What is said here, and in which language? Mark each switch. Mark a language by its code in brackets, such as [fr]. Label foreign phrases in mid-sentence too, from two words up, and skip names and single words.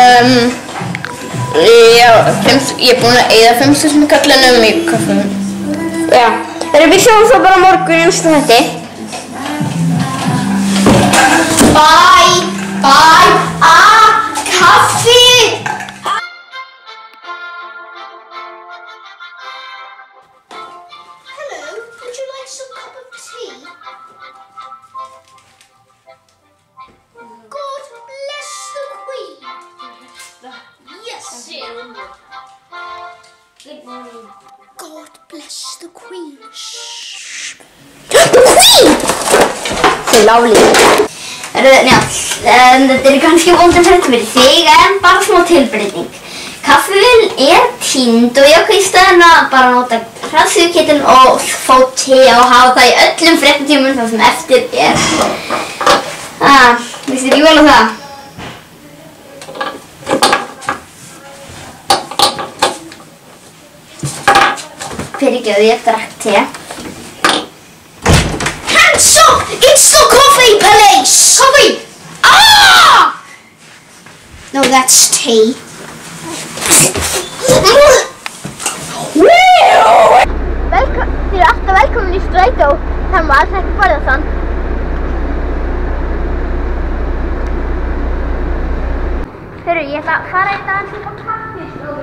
[is] Já, ég er búin að eyða 5.000 kallinum í kaffinu. Já, við sjáum svo bara morgun í næsta þætti. [en] Bye! Bye! Kaffi! Hello, would you like some cup of tea? God bless the Queen. Yes, sir. Good morning. God bless the Queen. Shh. The Queen! [is] Það er lálið. Þetta er kannski vondur fréttir fyrir þig, en bara smá tilbreyting. Kaffivél er týnd og ég ákvað í staðinn að bara nota hraðsuðuketilinn og fá te og hafa það í öllum fréttatímum þar sem eftir er. Veistu ekki vel á það? Fyrirgefðu, ég drakk te. [en] Hands up! It's the coffee police! Coffee! Ah! No, that's tea. [is] Þið eru alltaf velkomin í strætó. Það má alls ekki borða þann. Hörru, ég ætla að fara í dag aðeins upp á kaffistofu.